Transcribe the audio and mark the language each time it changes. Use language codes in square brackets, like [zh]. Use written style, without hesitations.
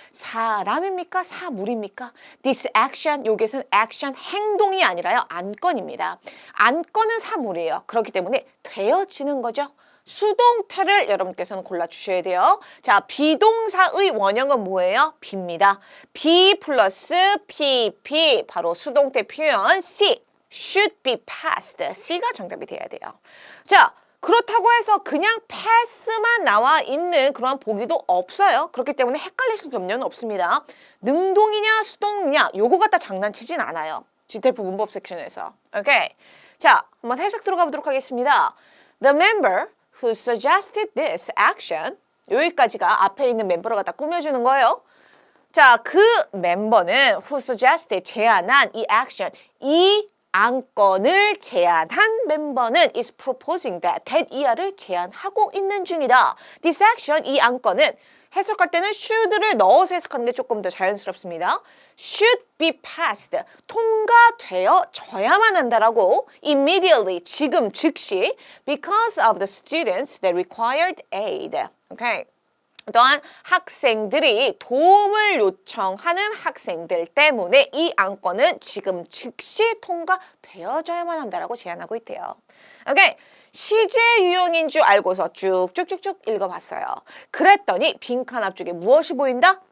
[ko] 사람입니까? 사물입니까? this action, 여기서는 action 행동이 아니라요, 안건입니다. 안건은 사물이에요. 그렇기 때문에 되어지는 거죠. 수동태를 여러분께서는 골라주셔야 돼요. 자, 비동사의 원형은 뭐예요? be입니다. be 플러스 pp, 바로 수동태 표현 C, should be passed. C가 정답이 돼야 돼요. 자, 그렇다고 해서 그냥 pass만 나와 있는 그런 보기도 없어요. 그렇기 때문에 헷갈리실 염려는 없습니다. 능동이냐 수동이냐 요거 갖다 장난치진 않아요. GTF 문법 섹션에서. 오케이. 자, 한번 해석 들어가 보도록 하겠습니다. [en] The member who suggested this action, [ko] 여기까지가 앞에 있는 멤버를 갖다 꾸며주는 거예요. 자, 그 멤버는 who suggested, 제안한 이 action, 이 안건을 제안한 멤버는 [en] is proposing that [ko] 이하를 제안하고 있는 중이다. This action, 이 안건은 해석할 때는 should를 넣어서 해석하는 게 조금 더 자연스럽습니다. [en] should be passed, [ko] 통과되어져야만 한다라고 [en] immediately, [ko] 지금 즉시 [en] because of the students that required aid. Okay. [ko] 또한 학생들이 도움을 요청하는 학생들 때문에 이 안건은 지금 즉시 통과되어져야만 한다라고 제안하고 있대요. 오케이. 시제 유형인 줄 알고서 쭉쭉쭉쭉 읽어봤어요. 그랬더니 빈칸 앞쪽에 무엇이 보인다?